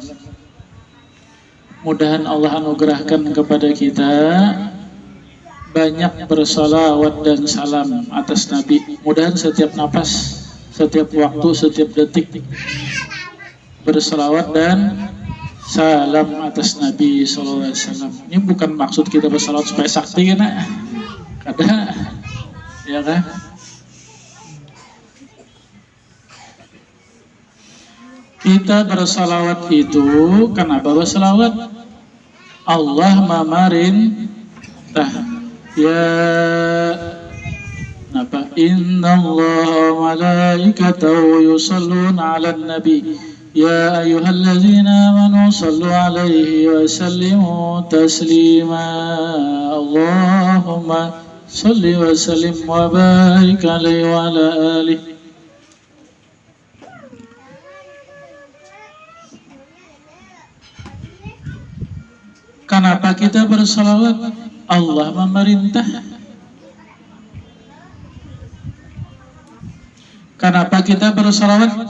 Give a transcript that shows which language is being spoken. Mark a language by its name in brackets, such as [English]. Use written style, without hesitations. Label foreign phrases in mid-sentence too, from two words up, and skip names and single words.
[Indonesian] Mudahan Allah anugerahkan kepada kita banyak bersolawat dan salam atas Nabi. Mudahan setiap napas, setiap waktu, setiap detik bersolawat dan salam atas Nabi Sallallahu Alaihi Wasallam. Ini bukan maksud kita bersolawat supaya sakti kan? [Banjar] Kada, ya kan? [Indonesian] Kita bersalawat itu kenapa bersalawat? [Banjar] Allah mamarin ya napa? [Arabic] إن الله وملائكته يصلون على النبي يا أيها الذين آمنوا صلوا عليه وسلموا تسليما. اللهم صل وسلم وبارك عليه وعلى آله. [Indonesian] Kenapa kita bersalawat? Allah memerintah. Kenapa kita bersalawat?